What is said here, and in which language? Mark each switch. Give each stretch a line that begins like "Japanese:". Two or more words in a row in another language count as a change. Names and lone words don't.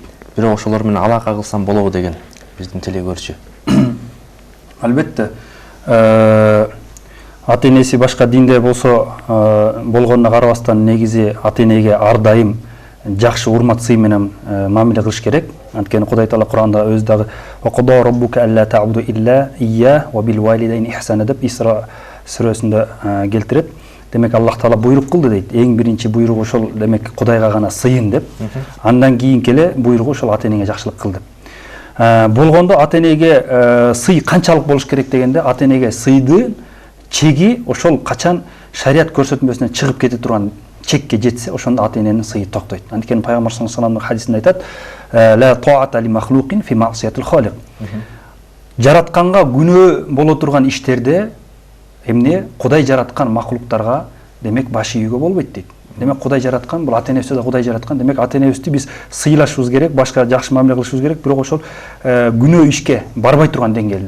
Kyrgyz: Бирок ошолор менен алака кылсам болобу деген биздин телегөрүүчү. Албетте. Ата-энеси башка динде болсо, болгонуна карабастан негизи ата-энеге ар дайым жакшы урмат сый менен мамиле кылыш керек. Анткени Кудай Таала Куранда өзү дагы
Arabic: "وقضى ربك ألا تعبدوا إلا إياه وبالوالدين إحسانا"
Kyrgyz: деп Исра сүрөсүндө келтирет. Демек Аллах Таала буйрук кылды дейт. Эң биринчи буйругу ошол, демек Кудайга гана сыйын деп. Андан кийин келе буйругу ошол ата-энеге жакшылык кыл деп. Болгондо ата-энеге сый канчалык болуш керек дегенде, ата-энеге сыйдын чеги ошол качан шарият көрсөтмөсүнөн чыгып кете турган чекке жетсе, ошондо ата-эненин сыйы токтойт. Анткени Пайгамбар
Arabic: صلى الله عليه
Kyrgyz: вассаламдын хадисинде айтат:
Arabic: "لا طاعة لمخلوق في معصية الخالق."
Kyrgyz: Жаратканга күнөө боло турган иштерде эмне Кудай жараткан махлуктарга демек баш ийүүгө болбойт дейт. Демек Кудай жараткан, бул ата-энебизди да Кудай жараткан. Демек ата-энебизди биз сыйлашыбыз керек, башка жакшы мамиле кылышыбыз керек, бирок ошол күнөө ишке барбай турган деңгээлде.